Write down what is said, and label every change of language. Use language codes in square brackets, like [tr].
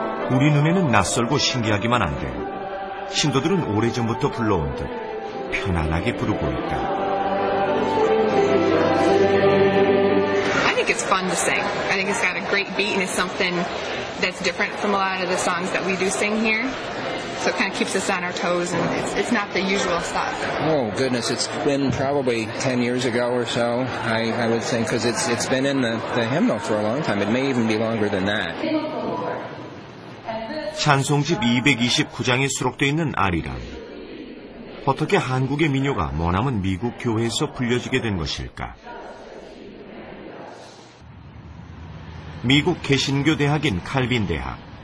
[ko] 우리 눈에는 낯설고 신기하기만 한데 신도들은 오래전부터 불러온 듯 편안하게 부르고 있다. [en] I think it's fun to sing. I think it's got a great beat and it's something that's different from a lot of the songs that we do sing here. So it kind of keeps us on our toes, and it's not the usual stuff. Oh, goodness, it's been probably 10 years ago or so, I would think, because it's been in the hymnal for a long time. It may even be longer than that. [ko] 찬송집 229장에 수록되어 있는 아리랑. 어떻게 한국의 민요가 머나먼 미국 교회에서 불려지게 된 것일까? 미국 개신교 대학인 칼빈 대학.